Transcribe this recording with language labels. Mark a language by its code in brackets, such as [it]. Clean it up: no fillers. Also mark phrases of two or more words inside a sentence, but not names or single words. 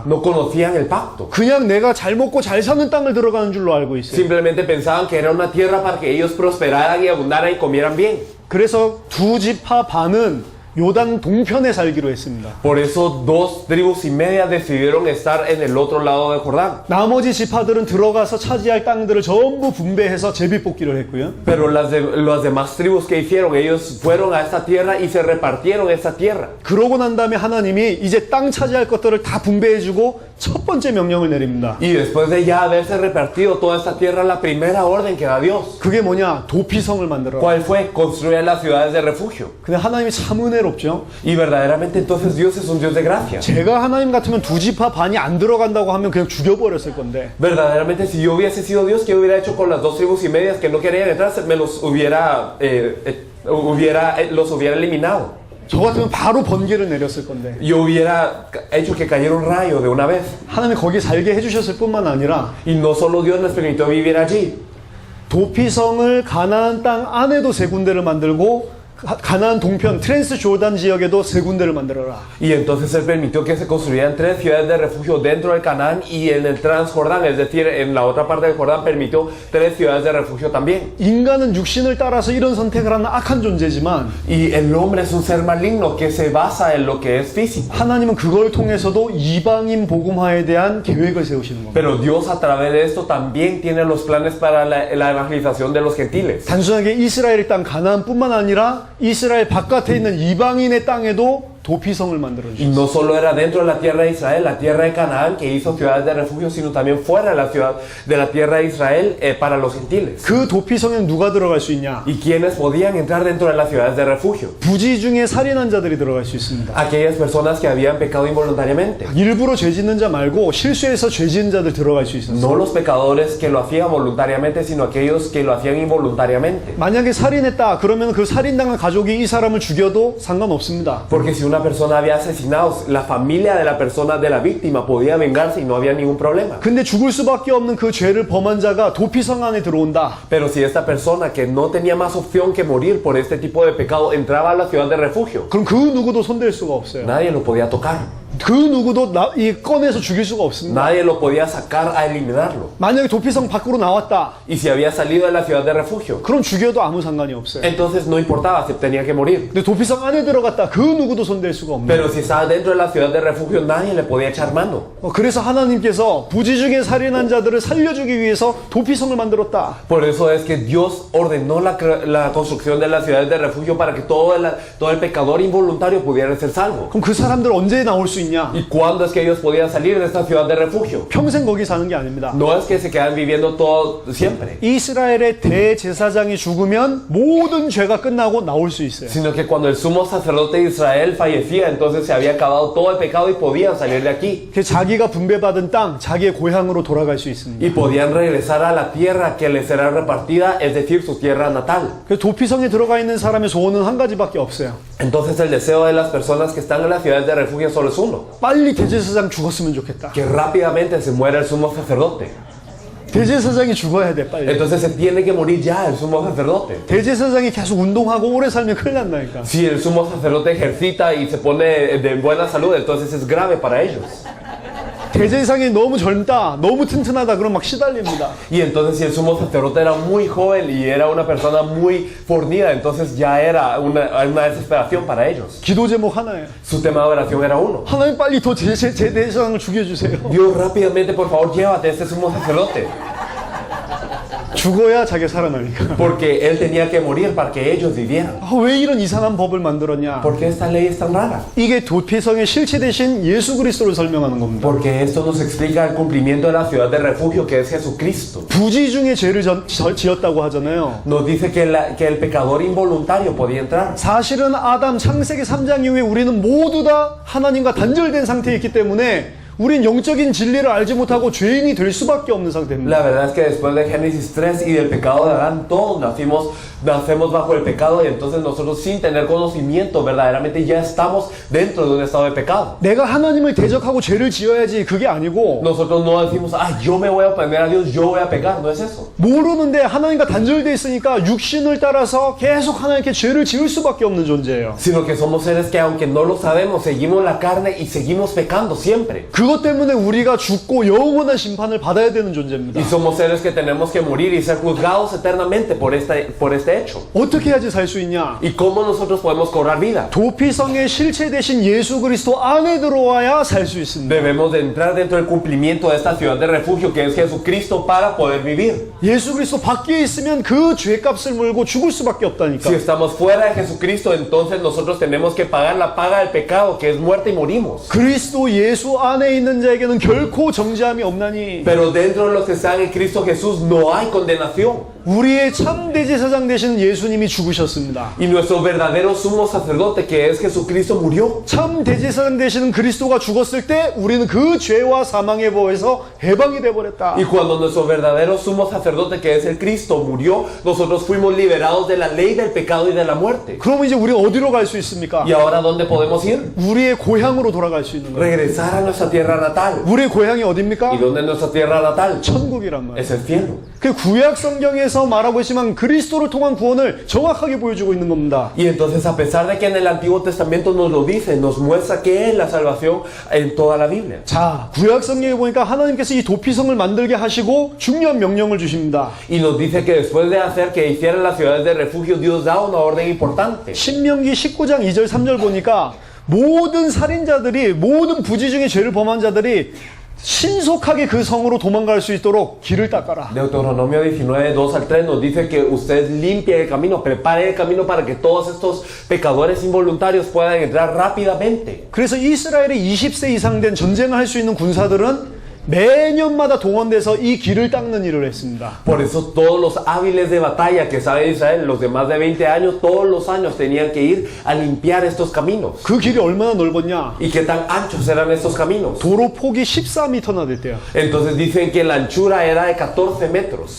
[es] No conocían el pacto. [ko] 그냥 내가 잘 먹고 잘 사는 땅을 들어가는 줄로 알고 있어요. [es] Simplemente pensaban que era una tierra para que ellos prosperaran y abundaran y comieran bien. [ko] 그래서 두 지파 반은 요단 동편에 살기로 했습니다. [es] Por eso 2 tribus y media decidieron estar en el otro lado del Jordán. [ko] 나머지 지파들은 들어가서 차지할 땅들을 전부 분배해서 제비뽑기를 했고요. [es] Pero las demás tribus que hicieron, ellos fueron a esta tierra y se repartieron esta tierra. [ko] 그러고 난 다음에 하나님이 이제 땅 차지할 것들을 다 분배해주고 첫 번째 명령을 내립니다. [es] Y después de ya haberse repartido toda esta tierra, la primera orden que da Dios, [ko] 그게 뭐냐? 도피성을 만들어라. [es] ¿cuál fue? Construir las ciudades de refugio. [ko] 근데 하나님이 참 은혜롭죠. [es] Y verdaderamente entonces Dios es un Dios de gracia. [ko] 제가 하나님 같으면 두 지파 반이 안 들어간다고 하면 그냥 죽여버렸을 건데. [es] Verdaderamente, si yo hubiese sido Dios, ¿qué hubiera hecho con las 2 tribus y medias que no querían entrar? Me los hubiera eliminado. [ko] 저 같으면 바로 번개를 내렸을 건데. [es] Yo hubiera hecho que cayera un rayo de una vez. [ko] 하나님이 거기 살게 해주셨을 뿐만 아니라 [es] Y no solo Dios les permitió vivir allí. [ko] 도피성을 가나안 땅 안에도 3군데를 만들고 가나안 동편 트랜스 조단 지역에도 3군데를 만들어라. [es] Y entonces Él permitió que se construyeran 3 ciudades de refugio dentro del Canaán y en el Transjordán, es decir, en la otra parte del Jordán permitió 3 ciudades de refugio también. [ko] 인간은 육신을 따라서 이런 선택을 하는 악한 존재지만 [es] Y el hombre es un ser maligno que se basa en lo que es físico. [ko] 하나님은 그걸 통해서도 이방인 복음화에 대한 계획을 세우시는 겁니다. [es] Pero Dios a través de esto también tiene los planes para la evangelización de los gentiles. [ko] 단순하게 이스라엘 땅 가나안뿐만 아니라 이스라엘 바깥에 있는 이방인의 땅에도 도피성을 만들어 [es] Y [ko] 주셨어요. [es] no solo era dentro de la tierra de Israel, la tierra de Canaán, que hizo ciudades de refugio, sino también fuera de la ciudad de la tierra de Israel para los gentiles. [ko] 그 도피성에 누가 들어갈 수 있냐? [es] ¿Y quiénes podían entrar dentro de las ciudades de refugio? [ko] 부지 중에 살인한 자들이 들어갈 수 있습니다. [es] Aquellas personas que habían pecado involuntariamente. [ko] 일부러 죄 짓는 자 말고 실수해서 죄 짓는 자들 들어갈 수 있었어요. [es] No los pecadores que lo hacían voluntariamente, sino aquellos que lo hacían involuntariamente. [ko] 만약에 살인했다 그러면 그 살인당한 가족이 이 사람을 죽여도 상관없습니다. [es] Porque si una persona había asesinado, la familia de la persona, de la víctima, podía vengarse y no había ningún problema. [ko] 근데 죽을 수밖에 없는 그 죄를 범한 자가 도피성 안에 들어온다. [es] Pero si esta persona que no tenía más opción que morir por este tipo de pecado entraba a la ciudad de refugio, [ko] 그럼 그 누구도 손댈 수가 없어요. [es] nadie lo podía tocar. [ko] 그 누구도 꺼내서 죽일 수가 없습니다. [es] Nadie lo podía sacar a eliminarlo. [ko] 만약에 도피성 밖으로 나왔다. [es] Y si había salido de la ciudad de refugio, [ko] 그럼 죽여도 아무 상관이 없어요. [es] entonces no importaba si tenía que morir. [ko] 근데 도피성 안에 들어갔다. 그 누구도 손댈 수가 없는. [es] Pero si estaba dentro de la ciudad de refugio, nadie le podía echar mano. [ko] 그래서 하나님께서 부지 중에 살인한 자들을 살려주기 위해서 도피성을 만들었다. [es] Por eso es que Dios ordenó la construcción de las ciudades de refugio para que todo el pecador involuntario pudiera ser salvo. [ko] 그럼 그 사람들 언제 나올 수 있냐? 있냐? [es] ¿Y cuándo es que ellos podían salir de esta ciudad de refugio? [ko] 평생 거기 사는 게 아닙니다. [es] No es que se quedan viviendo todo siempre, [ko] 이스라엘의 대제사장이 죽으면 모든 죄가 끝나고 나올 수 있어요. [es] sino que cuando el sumo sacerdote de Israel fallecía, entonces se había acabado todo el pecado y podían salir de aquí. [ko] 그 자기가 분배받은 땅, 자기의 고향으로 돌아갈 수 있습니다. [es] Y podían regresar a la tierra que les será repartida, es decir, su tierra natal. [ko] 그 도피성에 들어가 있는 사람의 소원은 한 가지밖에 없어요. [es] Entonces el deseo de las personas que están en las ciudades de refugio solo es uno: [ko] 빨리 대제사장 죽었으면 좋겠다. [es] que rápidamente se muera el sumo sacerdote. [ko] 대제사장이 죽어야 돼, 빨리. [es] Entonces se tiene que morir ya el sumo sacerdote. [ko] 대제사장이 계속 운동하고 오래 살면 큰일 난다니까. [es] Si el sumo sacerdote ejercita y se pone de buena salud, entonces es grave para ellos. [ko] 대제사장이 너무 젊다, 너무 튼튼하다, 그럼 막 시달립니다. [es] Y entonces si el sumo sacerdote era muy joven y era una persona muy fornida, entonces ya era una desesperación para ellos. [ko] 기도 제목 하나예요. [es] Su tema de oración era uno: [ko] 하나님 빨리 더 제 대제사장을 죽여주세요. [es] Dios, rápidamente, por favor, llévate a este sumo sacerdote. [ko] 죽어야 자기가 살아나니까. [es] Porque él tenía que morir para que ellos vivieran. [ko] 왜 이런 이상한 법을 만들었냐? [es] ¿Por qué esta ley es tan rara? [ko] 이게 도피성의 실체 대신 예수 그리스도를 설명하는 겁니다. [es] Porque esto nos explica el cumplimiento de la ciudad de refugio, que es Jesucristo. [ko] 부지 중에 죄를 지었다고 하잖아요. [es] Nos dice que el pecador involuntario podía entrar. [ko] 사실은 아담 창세기 3장 이후에 우리는 모두 다 하나님과 단절된 상태에 있기 때문에 우린 영적인 진리를 알지 못하고 죄인이 될 수밖에 없는 상태입니다. [es] La verdad es que después de Génesis 3 y del pecado de Adán, todos nacemos bajo el pecado, y entonces nosotros, sin tener conocimiento, verdaderamente ya estamos dentro de un estado de pecado. [ko] 내가 하나님을 대적하고 죄를 지어야지, 그게 아니고 [es] Nosotros no decimos, yo me voy a oponer a Dios, yo voy a pecar. No es eso. [ko] 모르는데 하나님과 단절돼 있으니까 육신을 따라서 계속 하나님께 죄를 지을 수밖에 없는 존재예요. [es] Sino que somos seres que, aunque no lo sabemos, seguimos la carne y seguimos pecando siempre. [ko] 그것 때문에 우리가 죽고 영원한 심판을 받아야 되는 존재입니다. [es] Y somos seres que tenemos que morir y ser juzgados eternamente por este hecho. [ko] 어떻게 해야지 살 수 있냐? [es] ¿Y cómo nosotros podemos cobrar vida? [ko] 도피성의 실체 대신 예수 그리스도 안에 들어와야 살 수 있습니다. [es] Debemos de entrar dentro del cumplimiento de esta ciudad de refugio, que es Jesucristo, para poder vivir. [ko] 예수 그리스도 밖에 있으면 그 죄값을 물고 죽을 수밖에 없다니까. [es] Si estamos fuera de Jesucristo, entonces nosotros tenemos que pagar la paga del pecado, que es muerte, y morimos. [ko] 그리스도 예수 안에 있는 자에게는 결코 정죄함이 없나니. [es] Pero dentro de los que están en Cristo Jesús no hay condenación. [ko] 우리의 참 대제사장 되시는 예수님이 죽으셨습니다. [es] Y nuestro verdadero sumo sacerdote, que es Jesucristo, murió. [ko] 참 대제사장 되시는 그리스도가 죽었을 때 우리는 그 죄와 사망의 법에서 해방이 돼 버렸다. [es] Y cuando nuestro verdadero sumo sacerdote, que es el Cristo, murió, nosotros fuimos liberados de la ley del pecado y de la muerte. [ko] 그럼 이제 우리 어디로 갈 수 있습니까? [es] ¿Y ahora dónde podemos ir? [ko] 우리의 고향으로 돌아갈 수 있는 거예요. [es] Regresar a nuestra tierra natal. [ko] 우리의 고향이 어디입니까? [es] ¿Y dónde es nuestra tierra natal? [ko] 천국이란 말이에요. [es] Es el cielo. [ko] 그 구약 성경에서 말하고 있지만 그리스도를 통한 구원을 정확하게 보여주고 있는 겁니다. [es] Y entonces, a pesar de que en el Antiguo Testamento nos lo dice, nos muestra que es la salvación en toda la Biblia. [ko] 자, 구약 성경에 보니까 하나님께서 이 도피성을 만들게 하시고 중요한 명령을 주십니다. [es] Y nos dice que después de hacer que hicieran las ciudades de refugio, Dios da una orden importante. [ko] 신명기 19장 2절 3절 보니까 모든 살인자들이, 모든 부지 중에 죄를 범한 자들이 신속하게 그 성으로 도망갈 수 있도록 길을 닦아라. [es] Deuteronomio 19, 2 al 3 nos dice que usted limpie el camino, prepare el camino para que todos estos pecadores involuntarios puedan entrar rápidamente. [ko] 그래서 이스라엘의 20세 이상 된 전쟁을 할 수 있는 군사들은 매년마다 동원돼서 이 길을 닦는 일을 했습니다. [es] Por eso todos los hábiles de batalla que sabe Israel, los de más de 20 años, todos los años tenían que ir a limpiar estos caminos. [ko] 그 길이 얼마나 넓었냐? [es] ¿Y qué tan anchos eran estos caminos? [ko] 도로 폭이 14m나 됐대요. [es] Entonces dicen que la anchura era de 14 metros.